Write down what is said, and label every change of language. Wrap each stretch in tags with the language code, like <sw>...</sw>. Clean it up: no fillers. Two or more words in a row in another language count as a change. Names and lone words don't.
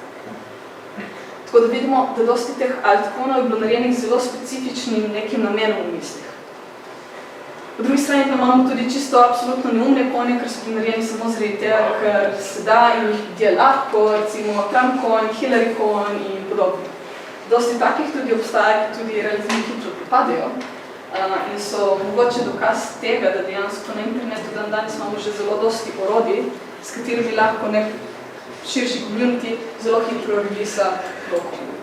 <sl>Tako da vidimo, da dosti teh altcoinov je bilo narejenih zelo specifičnim nekim namenom v mislih. Po drugi strani pa imamo tudi čisto absolutno neumne coine, ker so bili narejeni samo zaradi tega, ker se da in jih ljudje lahko, recimo Trump coin, Hillary coin in podobno. Dosti takih tudi obstaja, ki tudi relativno hitro propadajo in so mogoče dokaz tega, da dejansko na internetu danes imamo že zelo dosti orodij, s katerimi lahko nek širši community zelo hitro releasa blokov.</sl>